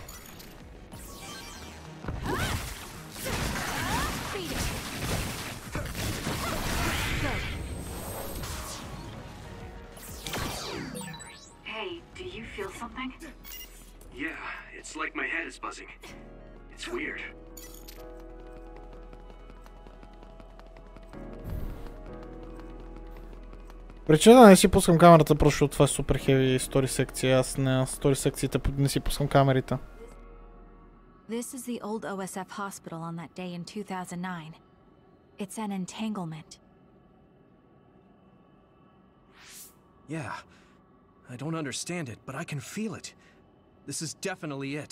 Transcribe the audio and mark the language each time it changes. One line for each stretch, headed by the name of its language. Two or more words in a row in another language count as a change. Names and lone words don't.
English: Beat it. Good. Hey, do you feel something? Yeah, it's like my head is buzzing. It's weird.
Bulgarian: Причина да не си пускам камерата, просто защото това е
English: super heavy story section.
Bulgarian: Аз на стори секциите не си пускам камерите.
English: This is the old OSF hospital on that day in 2009. It's an entanglement. Yeah. I don't understand it, but I can feel it. This is definitely it.